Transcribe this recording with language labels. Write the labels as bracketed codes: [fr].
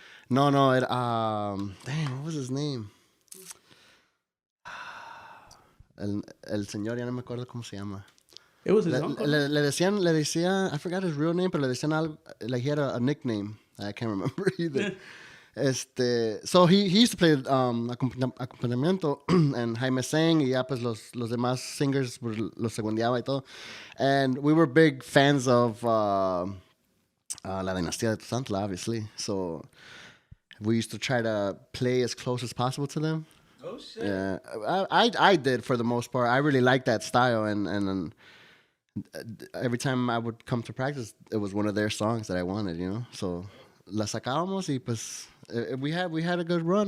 [es] No, era, [en] damn, what was his name? [es] El señor, ya no me acuerdo cómo se llama. [en] It was his uncle. [es] Le decían, [en] I forgot his real name, [es] pero le decían algo, [en] like he had a nickname. I can't remember either. So he used to play [es] acompañamiento, [en] and Jaime sang, [es] y ya pues los demás singers los segundeaba y todo. [en] And we were big fans of La Dinastía de Tuzantla, obviously. So we used to try to play as close as possible to them. Oh, shit. Yeah, I did for the most part. I really liked that style, and every time I would come to practice, it was one of their songs that I wanted, [es] So la sacábamos y pues [en] we had a good run.